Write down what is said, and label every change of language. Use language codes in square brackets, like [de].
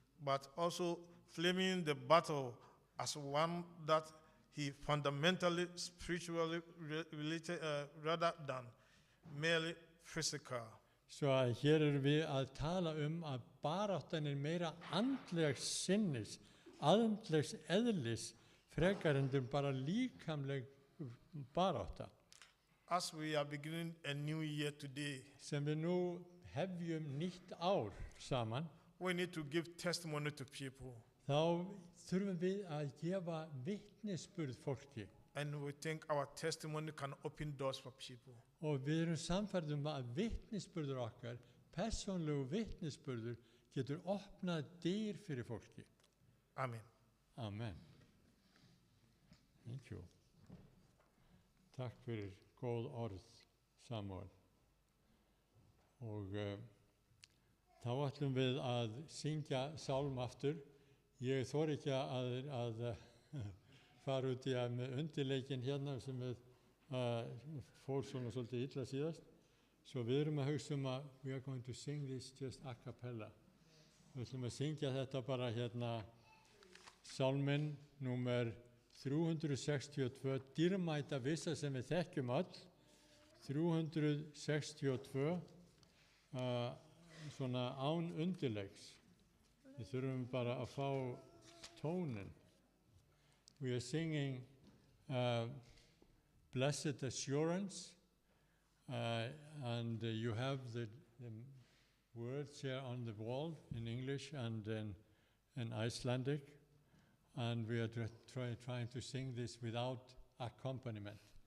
[en] But also framing the battle as one that he fundamentally spiritually related rather than merely physical. [is] Svo að hér við að tala að baráttan meira andlegs sinnis, andlegs eðlis, frekar en bara líkamleg barátta. [en] As we are beginning a new year today, [is] sem við nú hefjum nýtt ár saman, [en] we need to give testimony to people. [is] Þá þurfum við að gefa vitnisburð fólki. [en] And we think our testimony can open doors for people. [is] Og við erum sannfærð að vitnisburður okkar, persónlegu vitnisburður, getur opnað dyr fyrir fólki. [en] Amen. Amen. Thank you. [is] Takk fyrir góð orð, Samuel. Og þá ætlum við að syngja sálm aftur. Ég þori ekki að fara út í að með undirleikinn hérna sem við fór svona svolítið illa síðast. Svo við erum að hugsa að [en] we are going to sing this just a cappella. [is] Við ætlum að syngja þetta bara hérna sálminn númer 362, dýrmæta vissa sem við þekkjum öll, 362, svona án undirleiks. Við þurfum bara að fá tónin. [en] We are singing Blessed Assurance, and you have the words here on the wall in English and in Icelandic, and we are trying to sing this without accompaniment.